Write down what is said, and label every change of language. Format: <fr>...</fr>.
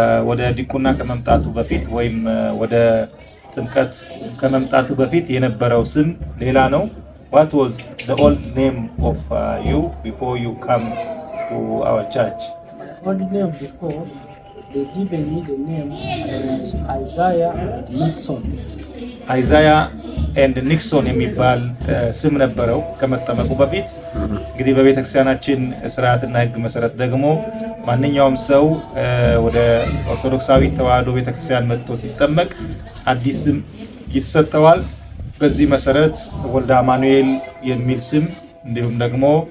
<am>ወደ ዲቁና ከመምጣቱ በፊት ወይም ወደ ጥምቀት ከመምጣቱ በፊት የነበረው ስም ሌላ ነው።</am> <en>What was the old name of you before you come to our church? My old name before, they given me the name as Isaiah Nixon.</en> <am>Isaiah and Nixon የሚባል ስም ነበረው ከመጠመቁ በፊት። እንግዲህ በቤተክርስቲያናችን ስርዓትና ሕግ መሰረት ደግሞ ማንኛውም ሰው ወደ ኦርቶዶክሳዊ ተዋሕዶ ቤተክርስቲያን መጥቶ ሲጠመቅ አዲስ ስም ይሰጠዋል። በዚህ መሰረት ወልደ አማኑኤል የሚል ስም እንዲሁም ደግሞ</am>